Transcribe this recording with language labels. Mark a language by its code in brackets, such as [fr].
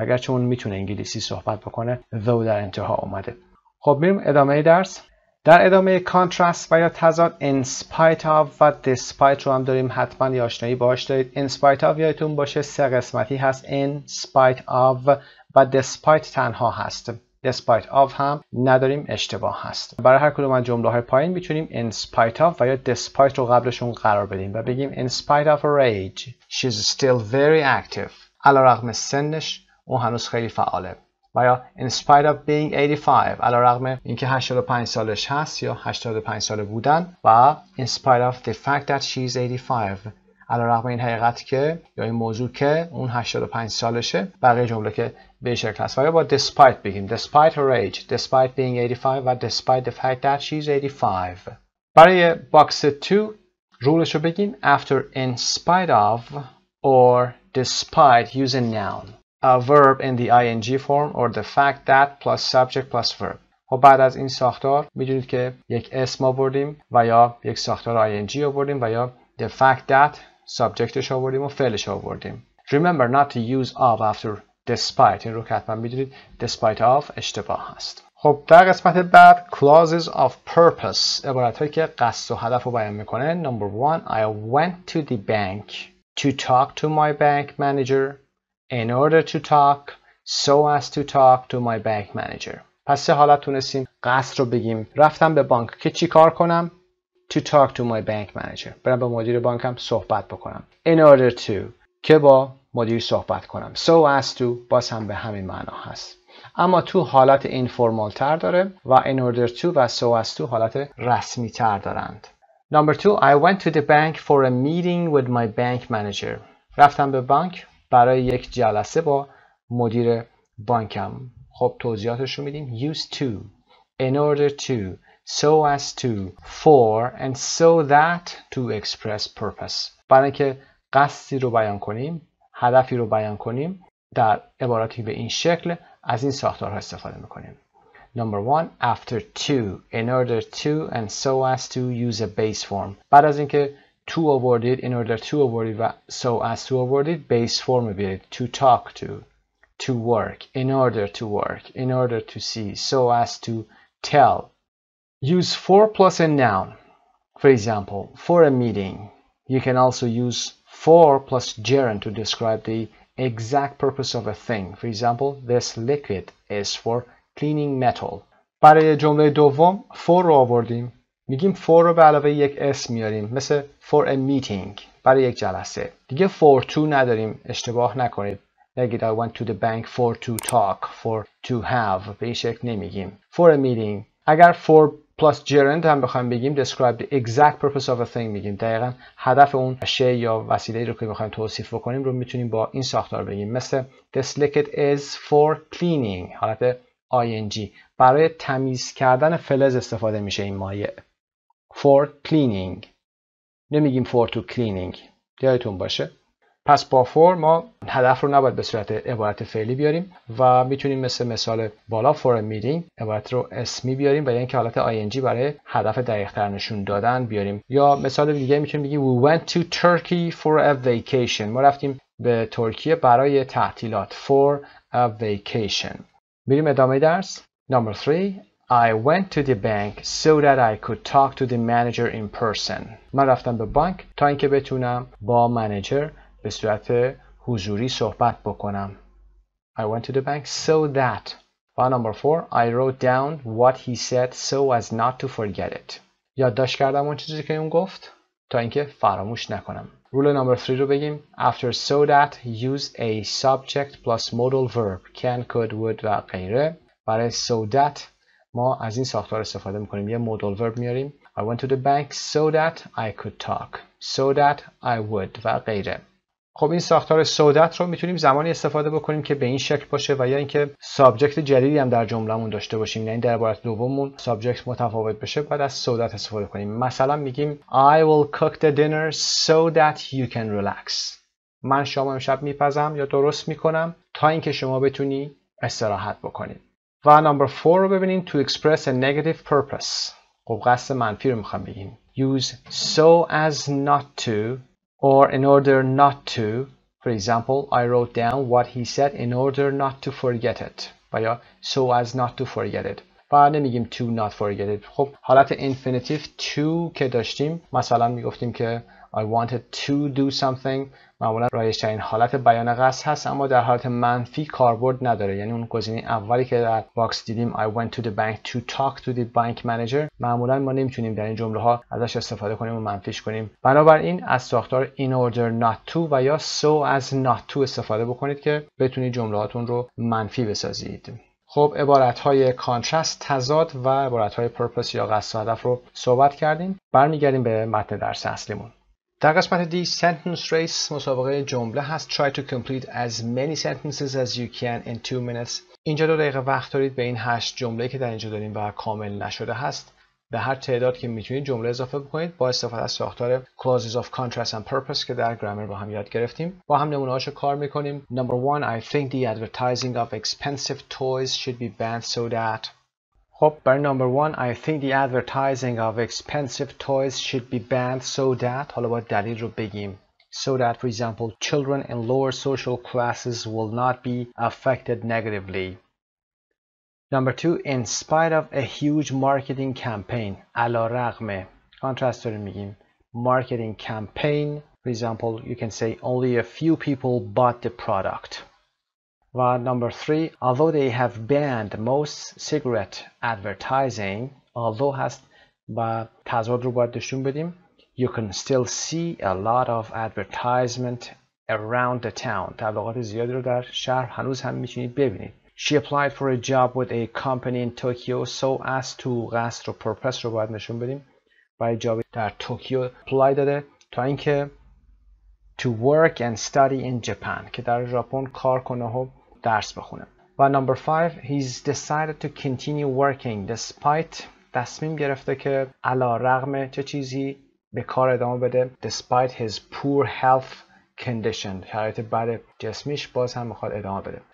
[fa] اگرچه اون میتونه انگلیسی صحبت بکنه، though در انتها اومده. خب میریم ادامه درس. در ادامه کانترست و یا تضاد in spite of و despite رو هم داریم، حتما یه آشنایی باهاش دارید. in spite of یادتون باشه 3 قسمتی هست. in spite of و despite تنها هست. despite of هم نداریم، اشتباه هست. برای هر کدوم از جمله های پایین میتونیم [en] in spite of و یا despite رو قبلشون قرار بدیم و بگیم in spite of her age she's still very active. [fa] علیرغم سنش اون هنوز خیلی فعاله. و یا [en] in spite of being 85 [fa] علیرغم اینکه 85 سالش هست یا 85 ساله بودن و [en] in spite of the fact that she's 85 [fa] علیرغم این حقیقت که یا این موضوع که اون 85 سالشه. بقیه جمله که به شکل هست و یا با despite بگیم [en] despite her age, despite being 85 [fa] و [en] despite the fact that she's 85. [fa] برای باکس 2 رولش رو بگیم [en] after in spite of or despite use a noun, a verb in the ing form or the fact that plus subject plus verb. [fa] و بعد از این ساختار میدونید که یک اسم آوردیم و یا یک ساختار ing آوردیم و یا the fact that subjectش آوردیم و فعلش آوردیم. [en] Remember not to use of after despite. [fa] این رو که حتما میدونید despite of اشتباه هست. خب در قسمت بعد clauses of purpose، عبارت هایی که قصد و هدف رو بیان میکنه. [en] Number 1 I went to the bank to talk to my bank manager in order to talk so as to talk to my bank manager. [fa] پس 3 حالت تونستیم قصد رو بگیم. رفتم به بانک که چی کار کنم؟ [en] To talk to my bank manager. [fa] برم با مدیر بانکم صحبت بکنم. In order to که با مدیر صحبت کنم. So as to باز هم به همین معنا هست. اما تو حالت اینفورمال تر داره و in order to و so as to حالت رسمی تر دارند. [en] Number 2 I went to the bank for a meeting with my bank manager. [fa] رفتم به بانک برای یک جلسه با مدیر بانکم. خب توضیحاتش رو میدیم. [en] Used to, in order to, so as to, for and so that to express purpose. [fa] برای اینکه قصدی رو بیان کنیم، هدفی رو بیان کنیم، در عباراتی به این شکل از این ساختارها استفاده میکنیم. [en] Number 1 after to, in order to and so as to use a base form. [fa] بعد از اینکه [en] to آوردید in order to آوردید و so as to آوردید base form بیارید to talk to work, in order to work, in order to see, so as to tell. Use for plus a noun. For example, for a meeting. You can also use for plus gerund to describe the exact purpose of a thing. For example, this liquid is for cleaning metal. [fa] برای جمله دوم for رو آوردیم. میگیم for رو به علاوه یک اسم میاریم مثل [en] for a meeting [fa] برای یک جلسه. دیگه for to نداریم، اشتباه نکنید. نگید [en] I went to the bank for to talk, for to have. [fa] به این شکل نمیگیم. [en] For a meeting. [fa] اگر [en] for plus gerund [fa] هم بخوایم بگیم [en] describe the exact purpose of a thing [fa] میگیم. دقیقاً هدف اون شی یا وسیله‌ای رو که میخوایم توصیف بکنیم رو میتونیم با این ساختار بگیم. مثل [en] this liquid is for cleaning. [fa] حالت ing. برای تمیز کردن فلز استفاده میشه این مایع. [en] For cleaning. [fa] نمیگیم [en] for to cleaning. [fa] یادتون باشه. پس با for ما هدف رو نباید به صورت عبارت فعلی بیاریم و میتونیم مثل مثال بالا for a meeting عبارت رو اسمی بیاریم و یا اینکه حالت ing برای هدف دقیق‌تر نشون دادن بیاریم. یا مثال دیگه میتونیم بگیم [en] we went to Turkey for a vacation. [fa] ما رفتیم به ترکیه برای تعطیلات. [en] For a vacation. [fa] بریم ادامه درس. [en] Number 3. I went to the bank so that I could talk to the manager in person. [fa] من رفتم به بانک تا اینکه بتونم با منیجر به صورت حضوری صحبت بکنم. [en] I went to the bank so that. و number 4. I wrote down what he said so as not to forget it. [fa] یادداشت کردم اون چیزی که اون گفت تا اینکه فراموش نکنم. رول number 3 رو بگیم. [en] After so that use a subject plus modal verb can, could, would [fa] و غیره. برای so that ما از این ساختار استفاده میکنیم. یه modal verb میاریم. [en] I went to the bank so that I could talk. So that I would [fa] و غیره. خب این ساختار so that رو میتونیم زمانی استفاده بکنیم که به این شکل باشه و یا اینکه سابجکت جدیدی هم در جمله‌مون داشته باشیم، یعنی در عبارت دوممون سابجکت متفاوت بشه بعد از so that استفاده کنیم. [en] مثلا میگیم I will cook the dinner so that you can relax. [fa] من شام امشب میپزم یا درست میکنم تا اینکه شما بتونی استراحت بکنید. و number 4 رو ببینیم. [en] To express a negative purpose. [fa] خب قصد منفی رو میخوام بگیم. [en] Use so as not to or in order not to. For example, I wrote down what he said in order not to forget it. و یا so as not to forget it. [fa] و نمیگیم [en] to not forget it. [fa] خب حالت [en] infinitive to [fa] که داشتیم مثلا میگفتیم که [en] I wanted to do something. [fa] معمولا رایج‌ترین حالت بیان قصد هست اما در حالت منفی کاربرد نداره. یعنی اون گزینه اولی که در باکس دیدیم [en] I went to the bank to talk to the bank manager [fa] معمولا ما نمیتونیم در این جمله ها ازش استفاده کنیم و منفیش کنیم. بنابراین از ساختار in order not to و یا so as not to استفاده بکنید که بتونید جملهاتون رو منفی بسازید. خب عبارت‌های کانترست تضاد و عبارت‌های purpose یا قصد و هدف رو صحبت کردیم. برمیگردیم به متن درس اصلیمون. در قسمت دی sentence race مسابقه جمله هست. [en] Try to complete as many sentences as you can in 2 minutes. [fa] اینجا 2 دقیقه وقت دارید به این 8 جمله که در اینجا داریم و کامل نشده هست به هر تعداد که میتونید جمله اضافه بکنید با استفاده از ساختار clauses of contrast and purpose که در گرامر با هم یاد گرفتیم. با هم نمونه‌هاشو کار میکنیم. [en] Number 1. I think the advertising of expensive toys should be banned so that. [fa] خب برای [en] number 1 I think the advertising of expensive toys should be banned so that. [fa] حالا باید دلیل رو بگیم. [en] So that for example children in lower social classes will not be affected negatively. Number 2 in spite of a huge marketing campaign. [fa] علی رغم contrast رو میگیم marketing campaign. [en] For example you can say only a few people bought the product. و number 3 although they have banned most cigarette advertising. [fa] although هست و تضاد رو باید نشون بدیم. [en] You can still see a lot of advertisement around the town. [fa] تبلیغات زیادی رو در شهر هنوز هم میتونید ببینید. [en] She applied for a job with a company in Tokyo so as to. [fa] قصد رو purpose رو باید نشون بدیم. برای جابی در توکیو اپلای داده تا اینکه [en] to work and study in Japan [fa] که در ژاپن کار کنه و درس بخونه. [en] و number 5 he's decided to continue working despite. [fa] تصمیم گرفته که علی رغم چه چیزی به کار ادامه بده. [en] despite his poor health [fa] condition، شرایط بد جسمیش باز هم میخواد ادامه بده.